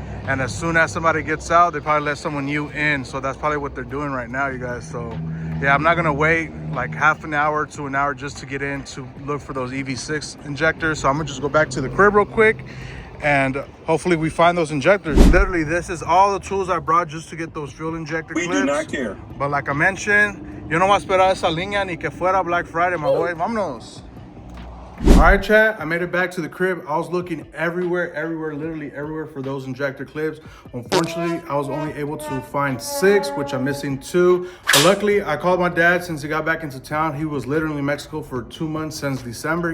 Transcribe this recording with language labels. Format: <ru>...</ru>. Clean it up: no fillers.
<en>And as soon as somebody gets out, they probably let someone new in. So that's probably what they're doing right now, you guys. So yeah, I'm not gonna wait like half an hour to an hour just to get in to look for those EV6 injectors. So I'm gonna just go back to the crib real quick and hopefully we find those injectors. Literally, this is all the tools I brought just to get those fuel injector clips. We do not care.</en> <es>But like I mentioned, yo no voy a esperar esa línea ni que fuera Black Friday, my boy. Vámonos.</es> <en>All right, chat, I made it back to the crib. I was looking everywhere, literally everywhere for those injector clips. Unfortunately, I was only able to find 6, which I'm missing 2. But luckily, I called my dad since he got back into town. He was literally in Mexico for 2 months since December.</en>